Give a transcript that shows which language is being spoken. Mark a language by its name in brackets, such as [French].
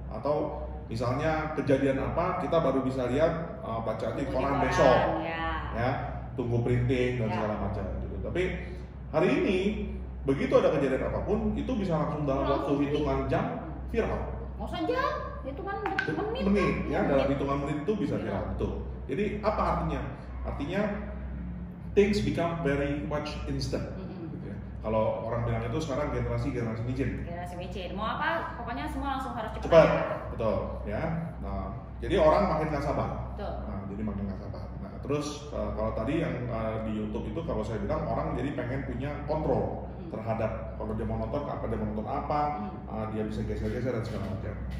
[Indonesian] Atau misalnya kejadian apa, kita baru bisa lihat baca di koran besok, ya, tunggu printing dan segala macam. Gitu. Tapi hari ini begitu ada kejadian apapun itu bisa langsung dalam waktu hitungan jam viral. Mau saja hitungan menit ya, dalam hitungan menit itu bisa viral. Betul. Jadi apa artinya? Artinya [English] things become very much instant. [Indonesian] Gitu ya. Kalau orang bilang itu sekarang generasi micin. Generasi micin. Mau apa? Pokoknya semua langsung harus cepat. Cepat. Betul. Ya. Nah, jadi orang makin nggak sabar. Betul. Nah, jadi makin nggak sabar. Nah, terus kalau tadi yang di YouTube itu kalau saya bilang orang jadi pengen punya kontrol terhadap kalau dia mau nonton apa, dia mau nonton apa, dia bisa geser-geser dan segala macam.